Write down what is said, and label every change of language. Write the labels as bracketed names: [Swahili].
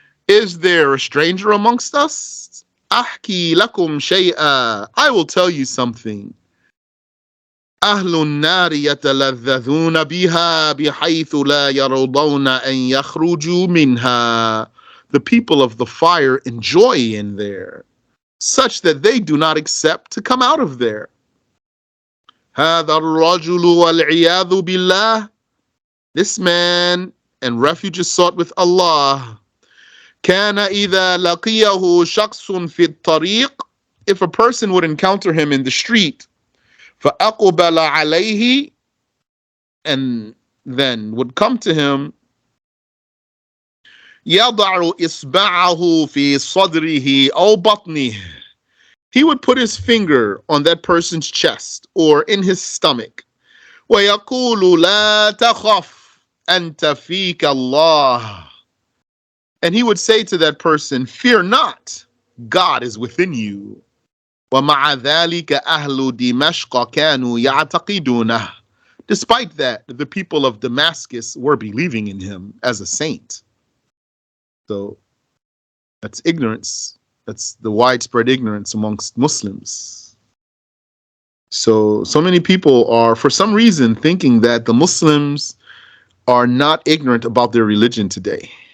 [English] Is there a stranger amongst us? [Arabic] أحكي لكم شيئا. [English] I will tell you something. [Arabic] أهل النار يتلذذون بها بحيث لا يرضون أن يخرجوا منها. [English] The people of the fire enjoy in there such that they do not accept to come out of there. [Arabic] هذا الرجل والعياذ بالله. [English] This man, and refuge is sought with Allah. [Arabic] كان إذا لقيه شخص في الطريق. [English] If a person would encounter him in the street, [Arabic] فأقبل عليه, [English] and then would come to him, [Arabic] يضع إصبعه في صدره أو بطنه. [English] He would put his finger on that person's chest or in his stomach. [Arabic] ويقول لا تخف أنت فيك الله. [English] And he would say to that person, fear not, God is within you. [Arabic] ومع ذلك أهل دمشق كانوا يعتقدونه. [English] Despite that, the people of Damascus were believing in him as a saint. So that's ignorance. That's the widespread ignorance amongst Muslims. So many people are, for some reason, thinking that the Muslims are not ignorant about their religion today.